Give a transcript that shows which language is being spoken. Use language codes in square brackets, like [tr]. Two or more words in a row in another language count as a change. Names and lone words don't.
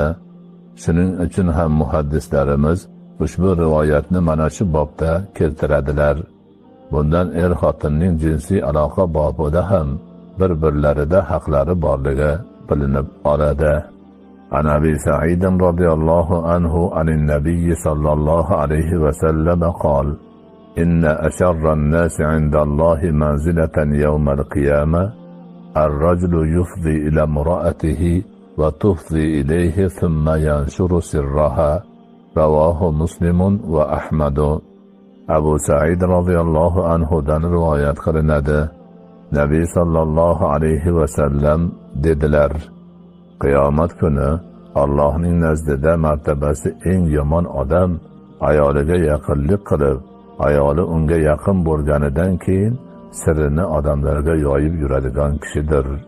[uz] Shuning uchun ham muhaddislarimiz ushbu rivoyatni mana shu bobda keltiradilar. Bundan xotinning jinsiy aloqa bobida ham bir-birlarida haqlari borligi bilinib oladi. [ar] عن أبي سعيد رضي الله عنه عن النبي صلى الله عليه وسلم قال: إن أشر الناس عند الله منزلة يوم القيامة الرجل يفضي إلى امرأته وتفضي إليه ثم ينشر سرها. رواه مسلم وأحمد. [uz] Abu Sa'id [ar] رضي الله عنه [uz] dan rivoyat qilinadi. Nabiy [ar] صلى الله عليه وسلم [uz] dedilar: Qiyomat kuni Allohning nazdida martabasi eng yomon odam ayoliga yaqinlik qilib, ayoli unga yaqin bo'lganidan keyin sirrini odamlarga yoyib yuradigan kishidir.